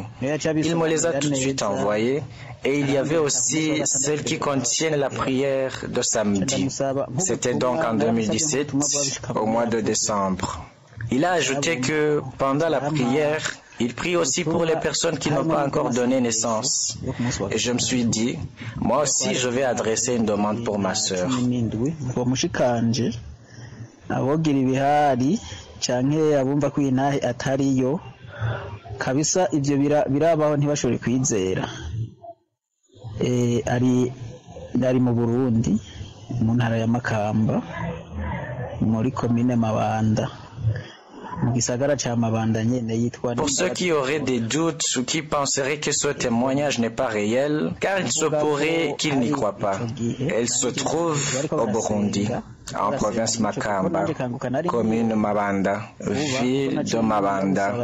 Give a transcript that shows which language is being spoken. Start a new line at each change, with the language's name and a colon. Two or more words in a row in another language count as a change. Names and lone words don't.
French: Il me les a tout de suite envoyées et il y avait aussi celles qui contiennent la prière de samedi. C'était donc en 2017, au mois de décembre. Il a ajouté que pendant la prière, il prie aussi pour les personnes qui n'ont pas encore donné naissance. Et je me suis dit, moi aussi je vais adresser une demande pour ma sœur.
Rundi: Ari mu Burundi mu ntara ya Makamba muri commune Mabanda.
French: Pour ceux qui auraient des doutes ou qui penseraient que ce témoignage n'est pas réel, car il se pourrait qu'ils n'y croient pas. Elle se trouve au Burundi, en province Makamba, commune Mabanda, ville de Mabanda.